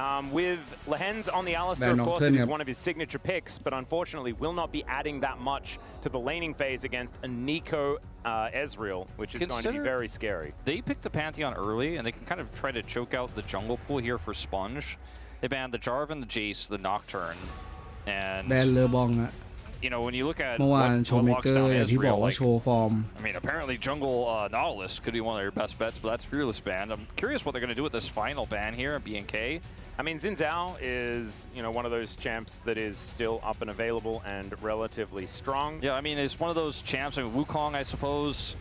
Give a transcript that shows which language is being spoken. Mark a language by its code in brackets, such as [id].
[en] With Lehens on the Alistar, of course, it is one of his signature picks, but unfortunately will not be adding that much to the laning phase against a Nico Ezreal, which is going to be very scary. They picked the Pantheon early, and they can kind of try to choke out the jungle pool here for Sponge. They banned the Jarvan, the Jace, the Nocturne, and... [th] แบนเลอบองอะ [en] You know, when you look at [th] เมื่อวานโชว์เมเกอร์อย่างที่บอกว่าโชว์ฟอร์ม [en] I mean, apparently Jungle Nautilus could be one of your best bets, but that's Fearless ban. I'm curious what they're going to do with this final ban here at BNK. I mean, Xin Zhao is, you know, one of those champs that is still up and available and relatively strong. Yeah, I mean, it's one of those champs. I mean, Wukong, I suppose.